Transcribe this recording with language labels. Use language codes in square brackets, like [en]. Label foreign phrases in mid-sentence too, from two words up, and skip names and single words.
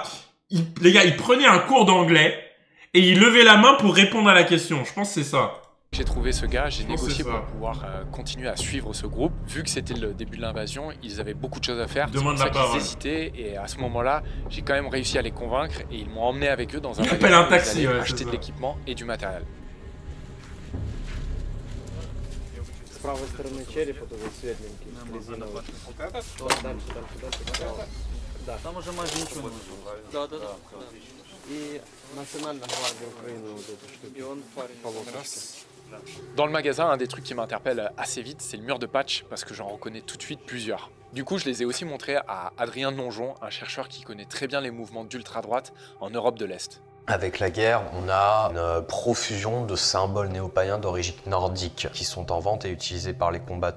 [fr] Les gars, il prenait un cours d'anglais et il levait la main pour répondre à la question. Je pense que c'est ça. J'ai trouvé ce gars, j'ai négocié pour pouvoir continuer à suivre ce groupe. Vu que c'était le début de l'invasion, ils avaient beaucoup de choses à faire. C'est pour ça qu'ils hésitaient. Et à ce moment-là, j'ai quand même réussi à les convaincre et ils m'ont emmené avec eux dans un magasin où ils allaient acheter de l'équipement et du matériel. [ru] С правой стороны черепа тоже светленький, резиновый. Вот этот? Дальше. Да. Там уже майже ничего не нужно. Да. И Национальная гвардия Украины вот эту штуку. И он полосочки. [fr] Dans le magasin, un des trucs qui m'interpelle assez vite, c'est le mur de patch, parce que j'en reconnais tout de suite plusieurs. Du coup, je les ai aussi montrés à Adrien Donjon, un chercheur qui connaît très bien les mouvements d'ultra-droite en Europe de l'Est. Avec la guerre, on a une profusion de symboles néo-païens d'origine nordique qui sont en vente et utilisés par les combattants.